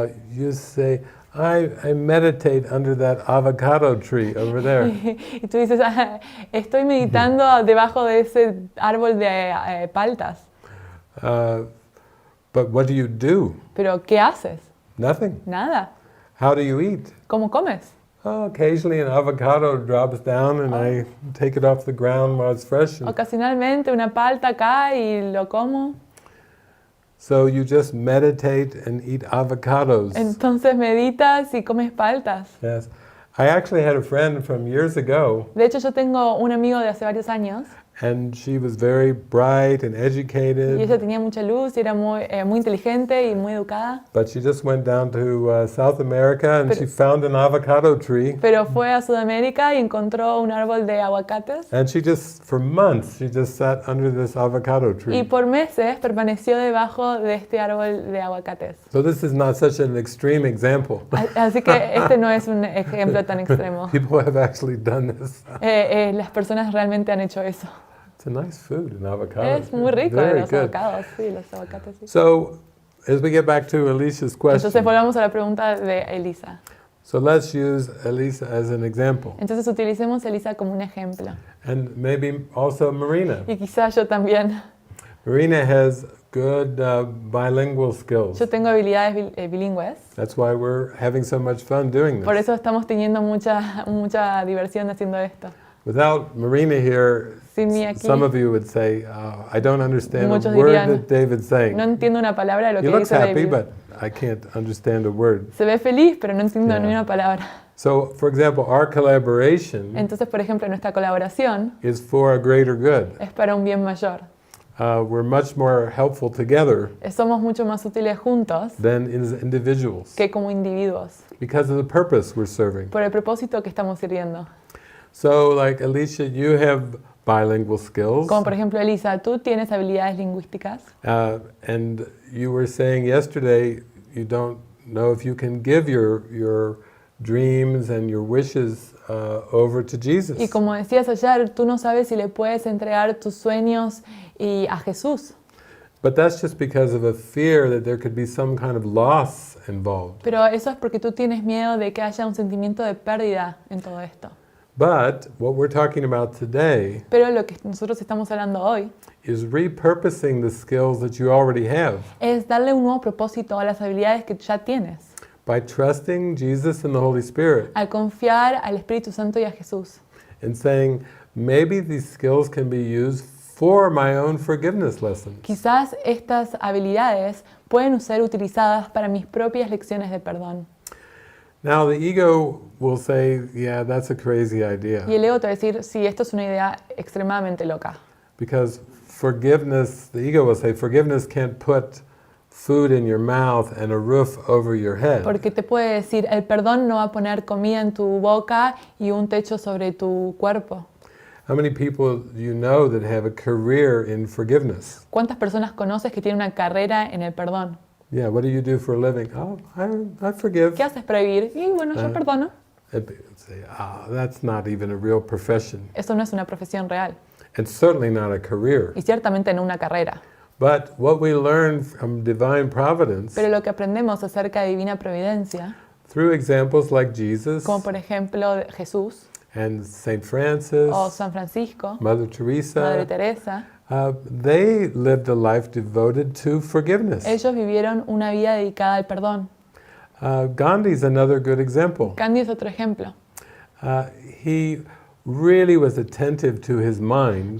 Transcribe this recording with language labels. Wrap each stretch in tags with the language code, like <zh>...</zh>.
<en>You say, I meditate under that avocado tree over there.</en> <es>Y tú dices, estoy meditando debajo de ese árbol de paltas.</es> <en>But what do you do?</en> <es>Pero ¿qué haces?</es> <en>Nothing.</en> <es>Nada.</es> <en>How do you eat?</en> <es>¿Cómo comes?</es> <en>Oh, occasionally an avocado drops down and I take it off the ground while it's fresh. And</en> <es>Ocasionalmente una palta cae y lo como.</es> <en>so you just meditate and eat avocados.</en> <es>Entonces meditas y comes paltas.</es> <en>Yes. I actually had a friend from years ago,</en> <es>De hecho, yo tengo un amigo de hace varios años</es> <en>and she was very bright and</en> <es>y</es> <en>educated,</en> <es>ella tenía mucha luz y era muy inteligente y muy educada.</es> <en>but she just went down to South America and she found an avocado tree.</en> <es>Pero fue a Sudamérica y encontró un árbol de aguacates</es> <en>And she just, for months, she just sat under this avocado</en> <es>y</es> <en>tree.</en> <es>por meses permaneció debajo de este árbol de aguacates.</es> <en>So this is not such an extreme example.</en> <es>Así que este no es un ejemplo tan extremo.</es> <en>People have actually done this.</en> <es>Las personas realmente han hecho eso.</es> <en>It's a nice food, an avocado.</en> <es>Es muy rico</es> <en>Very</en> <es>los</es> <en>good.</en> <es>avocados, sí, los aguacates. Sí.</es> <en>So, as we get back to Alicia's</en> <es>Entonces</es> <en>question,</en> <es>volvamos a la pregunta de Elisa.</es> <en>so let's use Elisa as an example,</en> <es>Entonces utilicemos a Elisa como un ejemplo.</es> <en>and maybe also Marina.</en> <es>Y quizás yo también.</es> <en>Marina has good bilingual skills.</en> <es>Yo tengo habilidades bilingües.</es> <en>That's why we're having so much fun doing</en> <es>Por</es> <en>this.</en> <es>eso estamos teniendo mucha diversión haciendo esto.</es> <en>Without Marina here,</en> <es>Sin mí aquí,</es> <en>some of you would say, I don't understand a</en> <es>Muchos</es> <en>word</en> <es>dirían,</es> <en>that David's saying.</en> <es>no entiendo una palabra de lo</es> <en>He</en> <es>que</es> <en>looks</en> <es>dice</es> <en>happy,</en> <es>David.</es> <en>but I can't understand a word.</en> <es>Se ve feliz, pero no entiendo</es> <en>Yeah.</en> <es>ni una palabra.</es> <en>So, for example, our collaboration</en> <es>Entonces, por ejemplo, nuestra colaboración</es> <en>is for a greater good.</en> <es>es para un bien mayor.</es> <en>We're much more helpful together</en> <es>Somos mucho más útiles juntos</es> <en>than as individuals</en> <es>que como individuos,</es> <en>because of the purpose we're serving.</en> <es>por el propósito que estamos sirviendo.</es> <en>So, like Alicia, you have bilingual skills,</en> <es>Como por ejemplo, Elisa, tú tienes habilidades lingüísticas</es> <en>and you were saying yesterday you don't know if you can give your dreams and your wishes over to Jesus.</en> <es>Y como decías ayer, tú no sabes si le puedes entregar tus sueños a Jesús.</es> <en>But that's just because of a fear that there could be some kind of loss involved.</en> <es>Pero eso es porque tú tienes miedo de que haya un sentimiento de pérdida en todo esto.</es> <en>But what we're talking about today</en> <es>Pero lo que nosotros estamos hablando hoy</es> <en>is repurposing the skills that you already have</en> <es>es darle un nuevo propósito a las habilidades que ya tienes,</es> <en>by trusting Jesus and the Holy Spirit</en> <es>al confiar al Espíritu Santo y a Jesús.</es> <en>and saying, maybe these skills can be used for my own forgiveness lessons.</en> <es>Quizás estas habilidades pueden ser utilizadas para mis propias lecciones de perdón.</es> <en>Now the ego will say, yeah, that's a crazy</en> <es>Y</es> <en>idea.</en> <es>el ego te va a decir, sí, esto es una idea extremadamente loca.</es> <en>Because forgiveness, the ego will say, forgiveness can't put food in your mouth and a roof over your head.</en> <es>Porque te puede decir, el perdón no va a poner comida en tu boca y un techo sobre tu cuerpo.</es> <en>How many people do you know that have a career in forgiveness?</en> <es>¿Cuántas personas conoces que tienen una carrera en el perdón?</es> <en>Yeah, what do you do for a living? Oh, I forgive.</en> <es>¿Qué haces para vivir? Y bueno, yo perdono.</es> <en>And people say, that's not even a real profession.</en> <es>Eso no es una profesión real.</es> <en>And certainly not a career.</en> <es>Y ciertamente no una carrera.</es> <en>But what we learn from divine providence,</en> <es>Pero lo que aprendemos acerca de divina providencia,</es> <en>through examples like Jesus</en> <es>como por ejemplo Jesús</es> <en>and Saint Francis,</en> <es>o San Francisco,</es> <en>Mother</en> <es>Madre</es> <en>Teresa, they lived a life devoted to forgiveness.</en> <es>ellos vivieron una vida dedicada al perdón.</es> <en>Gandhi's another good example.</en> <es>Gandhi es otro ejemplo.</es> <en>He really was attentive to his mind,</en>